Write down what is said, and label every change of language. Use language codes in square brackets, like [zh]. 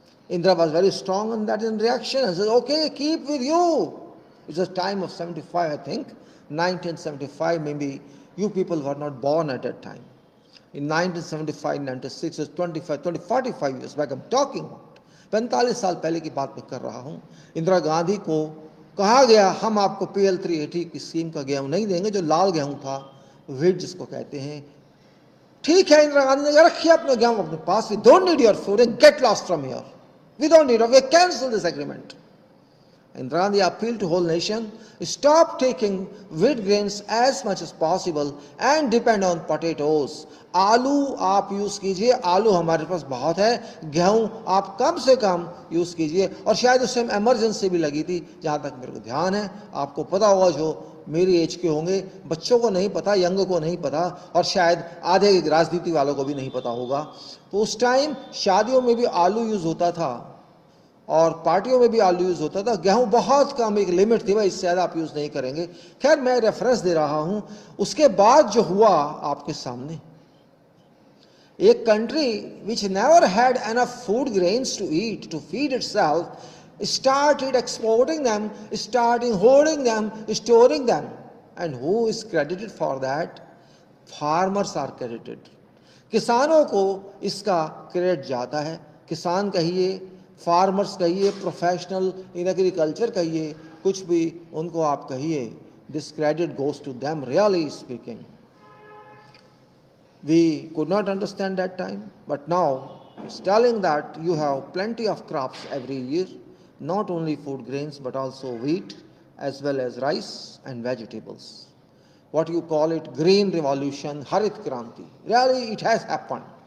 [en] Indira was very strong on that in reaction and said, okay, keep with you. It was time of 75, I think, 1975, maybe you people were not born at that time. In 1975, 96, it's 45 years back I'm talking about. [hi] 45 साल पहले की बात मैं कर रहा हूँ. इंदिरा गांधी को कहा गया, हम आपको PL 380 की स्कीम का गेहूँ नहीं देंगे, जो लाल गेहूँ था, व्हीट जिसको कहते हैं. ठीक है, इंदिरा गांधी ने रखिए अपने गेहूँ अपने पास. [en] We don't need your food and get lost from here. We don't need it. We cancel this agreement. Indira Gandhi appealed to whole nation, stop taking wheat grains as much as possible and depend on potatoes. [hi] आलू आप use कीजिए, आलू हमारे पास बहुत है, गेहूं आप कम से कम यूज कीजिए. और शायद उस समय इमरजेंसी भी लगी थी, जहां तक मेरे को ध्यान है. आपको पता होगा, जो मेरी एज के होंगे, बच्चों को नहीं पता, यंग को नहीं पता, और शायद आधे राजनीति वालों को भी नहीं पता होगा. तो उस टाइम शादियों में भी आलू यूज होता था और पार्टियों में भी आलू यूज होता था. गेहूं बहुत कम, एक लिमिट थी, भाई इससे ज्यादा आप यूज नहीं करेंगे. खैर, मैं रेफरेंस दे रहा हूं. उसके बाद जो हुआ आपके सामने, [en] एक country which never had enough food grains to eat, to feed itself, started exporting them, starting hoarding them, storing them. And who is credited for that? Farmers are credited. [hi] किसानों को इसका क्रेडिट जाता है. किसान कहिए, फार्मर्स कहिए, professional in agriculture कहिए, कुछ भी उनको आप कहिए, [en] This credit goes to them. Really speaking, we could not understand that time, but now it's telling that you have plenty of crops every year, not only food grains but also wheat as well as rice and vegetables. What you call it, green revolution, Harit Kranti. Really, it has happened.